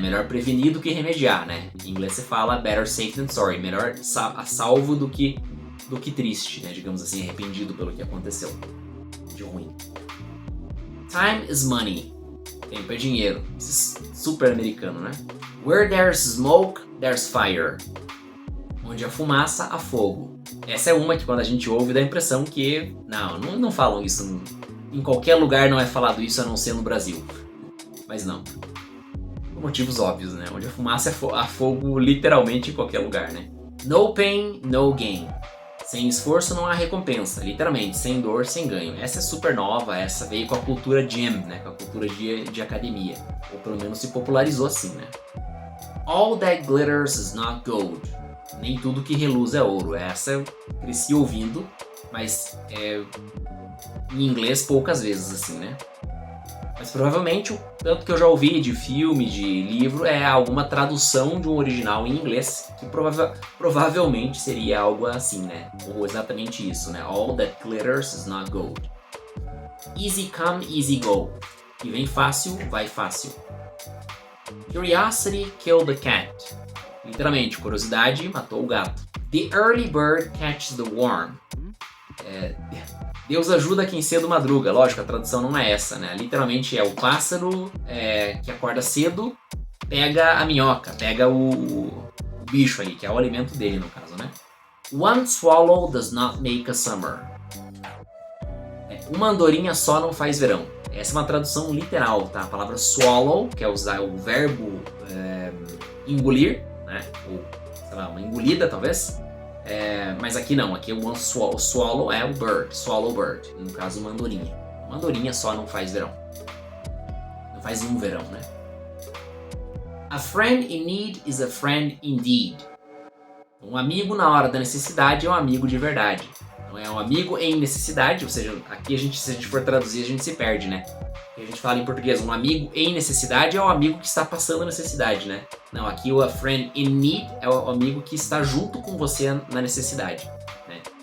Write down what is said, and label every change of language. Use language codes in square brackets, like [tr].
[pt] Melhor prevenir do que remediar, né? Em inglês você fala [en] better safe than sorry. [pt] Melhor a salvo do que triste, né? Digamos assim, arrependido pelo que aconteceu de ruim. [en] Time is money. [pt] Tempo é dinheiro. Isso é super americano, né? [en] Where there's smoke, there's fire. [pt] Onde há fumaça, há fogo. Essa é uma que quando a gente ouve dá a impressão que não falam isso. Em qualquer lugar não é falado isso a não ser no Brasil. Mas não. Por motivos óbvios, né? Onde há fumaça, há fogo literalmente em qualquer lugar, né? [en] No pain, no gain. [pt] Sem esforço não há recompensa. Literalmente, sem dor, sem ganho. Essa é super nova, essa veio com a cultura gym, né? Com a cultura de academia. Ou pelo menos se popularizou assim, né? [en] All that glitters is not gold. [pt] Nem tudo que reluz é ouro. Essa eu cresci ouvindo, mas em inglês poucas vezes, assim, né? Mas provavelmente, o tanto que eu já ouvi de filme, de livro, é alguma tradução de um original em inglês, que provavelmente seria algo assim, né? Ou exatamente isso, né? [en] All that glitters is not gold. Easy come, easy go. [pt] E vem fácil, vai fácil. [en] Curiosity killed the cat. [pt] Literalmente, curiosidade matou o gato. [en] The early bird catches the worm. [pt] Deus ajuda quem cedo madruga. Lógico, a tradução não é essa, né? Literalmente é o pássaro que acorda cedo, pega a minhoca, pega o bicho ali, que é o alimento dele no caso, né? [en] One swallow does not make a summer. [pt] Uma andorinha só não faz verão. Essa é uma tradução literal, tá? A palavra swallow, que é usar o verbo engolir, né? Ou, sei lá, uma engolida talvez. Mas aqui não, aqui o swallow é o bird, swallow bird, no caso uma andorinha. Uma andorinha só não faz verão. Não faz um verão, né? [en] A friend in need is a friend indeed. [pt] Um amigo na hora da necessidade é um amigo de verdade. Não é um amigo em necessidade, ou seja, aqui se a gente for traduzir a gente se perde, né? A gente fala em português, um amigo em necessidade é o amigo que está passando necessidade, né? Não, aqui o [en] a friend in need [pt] é o amigo que está junto com você na necessidade, né?